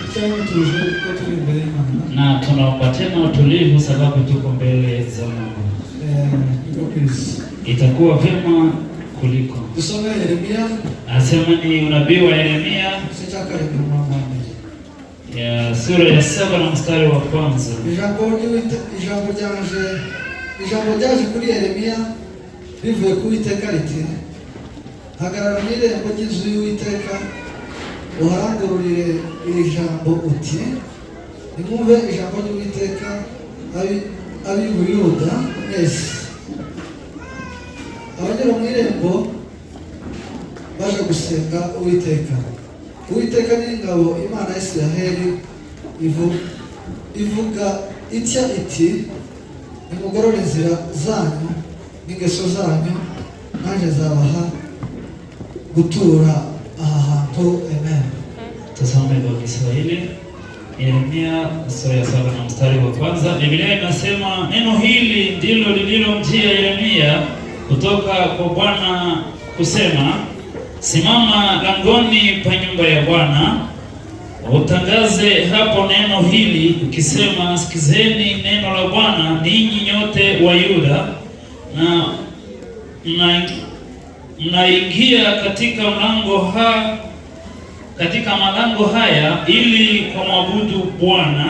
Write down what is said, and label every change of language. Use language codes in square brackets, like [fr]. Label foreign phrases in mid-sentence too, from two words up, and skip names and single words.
[sw] Na tunaomba tena utulivu sababu tuko mbele za Mungu. Itakuwa vyema kuliko. Tusome Yeremia. Anasema ni unabii wa Yeremia ya sura ya 7 na mstari wa kwanza. [rw] Ijambo ryaje kuri Yeremia rivuye ku Uwiteka riti: hagarara mu irembo ry'inzu y'Uwiteka uharangururire iri jambo uti: nimwumve ijambo ry'Uwiteka ab'i Buyuda mwese. Abagera mu irembo baje gusenga Uwiteka. Uwiteka ni ingabo, Imana ya Isiraheli ivuga itya iti: nimugorore inzira zanyu n'ingeso zanyu, nanjye nzabaha gutura aha hantu. Amen. [sw] Tusome kwa Kiswahili. Yeremia sura ya 7 na mstari wa kwanza. Biblia inasema, neno hili ndilo lililomjia Yeremia kutoka kwa Bwana kusema: simama langoni pa nyumba ya Bwana, utangaze hapo neno hili ukisema, sikizeni neno la Bwana ninyi nyote wa Yuda, na mnaingia katika malango haya ili kwa mwabudu Bwana.